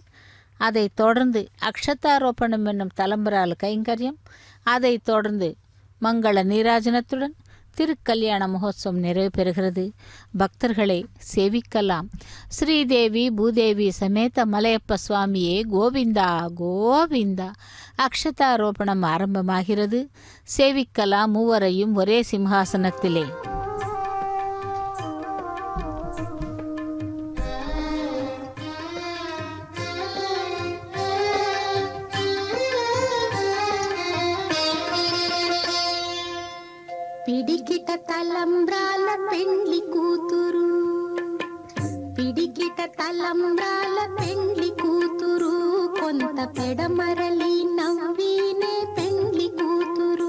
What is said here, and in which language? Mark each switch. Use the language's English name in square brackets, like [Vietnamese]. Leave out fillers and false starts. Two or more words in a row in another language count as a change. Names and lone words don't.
[Tamil] அதை தொடர்ந்து அக்ஷதாரோப்பணம் என்னும் தலம்பரால் கைங்கரியம், அதை தொடர்ந்து மங்கள நீராஜனத்துடன் திருக்கல்யாண மகோத்சவம் நிறைவு பெறுகிறது. பக்தர்களை சேவிக்கலாம். ஸ்ரீதேவி பூதேவி சமேத மலையப்ப சுவாமியே கோவிந்தா கோவிந்தா. அக்ஷதாரோபணம் ஆரம்பமாகிறது. சேவிக்கலாம் மூவரையும் ஒரே சிம்ஹாசனத்திலே. [Telugu] పిడికిట తలంబ్రాల పెండ్లి కూతురు, పిడికిట తలంబ్రాల పెండ్లి కూతురు, కొంత పెడమరలి నవ్వినే పెండ్లి కూతురు.